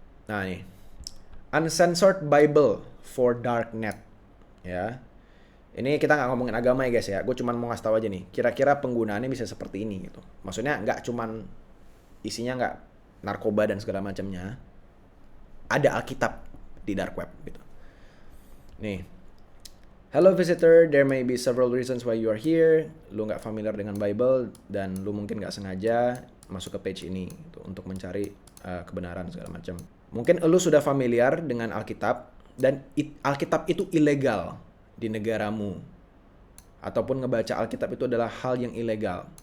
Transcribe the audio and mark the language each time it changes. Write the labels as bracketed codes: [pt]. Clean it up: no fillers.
[id] Nah nih, Uncensored Bible for Darknet, ya. Ini kita nggak ngomongin agama ya guys ya. Gue cuma mau ngasih tahu aja nih. Kira-kira penggunaannya bisa seperti ini gitu. Maksudnya nggak cuman isinya nggak narkoba dan segala macamnya. Ada Alkitab di dark web gitu. Nih. [en] Hello visitor, there may be several reasons why you are here. [id] Lu nggak familiar dengan Bible dan lu mungkin nggak sengaja masuk ke page ini gitu, untuk mencari kebenaran segala macam. Mungkin lu sudah familiar dengan Alkitab dan Alkitab itu ilegal di negaramu. Ataupun ngebaca Alkitab itu adalah hal yang ilegal.